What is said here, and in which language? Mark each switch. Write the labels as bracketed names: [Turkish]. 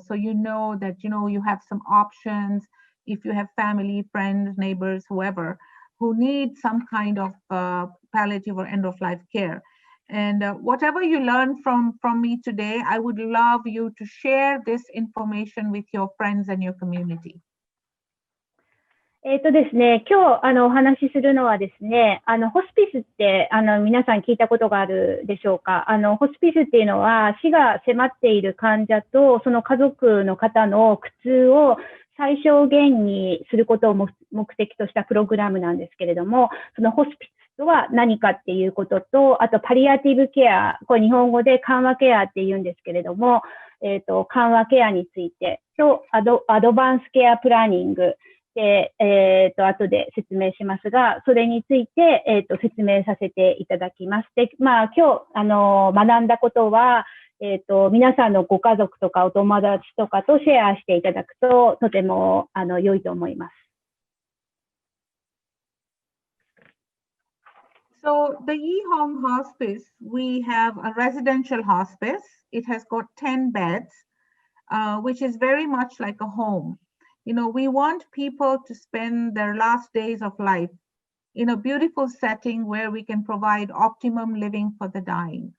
[English] So you know that, you have some options if you have family, friends, neighbors, whoever, who need some kind of palliative or end of life care. And whatever you learn from me today, I would love you to share this information with your friends and your community. [Japanese] ですね、今日お話しするのはですね、ホスピスって皆さん聞いたことがあるでしょうか。ホスピスっていうのは死が迫っている患者とその家族の方の苦痛を最小限にすることを目的としたプログラムなんですけれども、そのホスピスとは何かっていうことと、あとパリアティブケア、これ日本語で緩和ケアって言うんですけれども、緩和ケアについてとアドバンスケアプランニングで、後で説明しますが、それについて、説明させていただきます。で、今日、学んだことは、皆さんのご家族とかお友達とかとシェアしていただくと、とても、良いと思います。 [English] So the Yihong Hospice, we have a residential hospice. It has got 10 beds, which is very much like a home. We want people to spend their last days of life in a beautiful setting where we can provide optimum living for the dying.